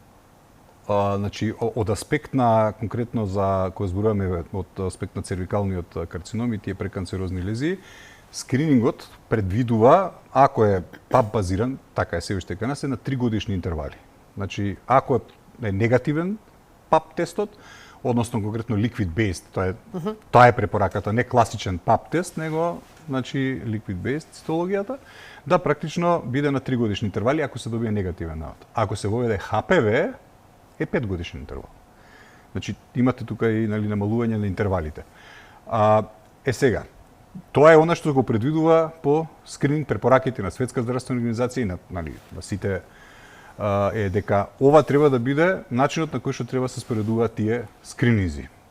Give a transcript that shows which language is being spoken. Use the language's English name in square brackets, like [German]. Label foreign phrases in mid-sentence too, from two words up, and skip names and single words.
[Macedonian] Значи, од аспект на, конкретно за, кој зборуваме од аспект на цервикалниот карцином и тие преканцерозни лезии, скринингот предвидува, ако е ПАП базиран, така е се уште кај нас, е на 3 годишни интервали. Значи, ако е негативен ПАП тестот, односно конкретно liquid-based, тоа е препораката, не класичен ПАП тест, него значи liquid-based цитологијата, да практично биде на 3 годишни интервали ако се добие негативен навод. Ако се воведе ХПВ, е 5 годишен интервал. Значи имате тука и намалување на интервалите. Сега, тоа е она што го предвидува по скрининг препораките на Светска здравствена организација и на сите е дека ова треба да биде начинот на кој што треба да се споредуваат тие скрининзи.